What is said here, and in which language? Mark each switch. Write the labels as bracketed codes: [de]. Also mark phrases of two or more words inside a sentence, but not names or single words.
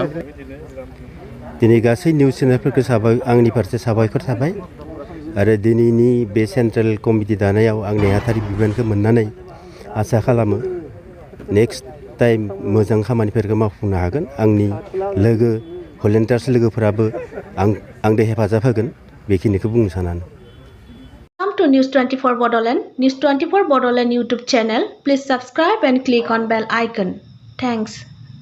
[brx] दिनै गासै निउस चेनेलफोरखौ आंनि फारसे साबायखर थाबाय आरो दिनैनि बे [en] central committee [brx] दानायाव आं नेहाथारि बिबानखौ मोननानै आसा खालामो [en] next time [brx] मोजां खामानिफोरखौ मावफुंनो हागोन। आंनि लोगो भलेन्टियार्स लोगोफोराबो आंजों हेफाजाब होगोन बेखिनिखौ बुंनो सानानो। [en] Welcome to News 24 Bodoland. News 24 Bodoland YouTube channel. Please subscribe and click on bell icon. Thanks.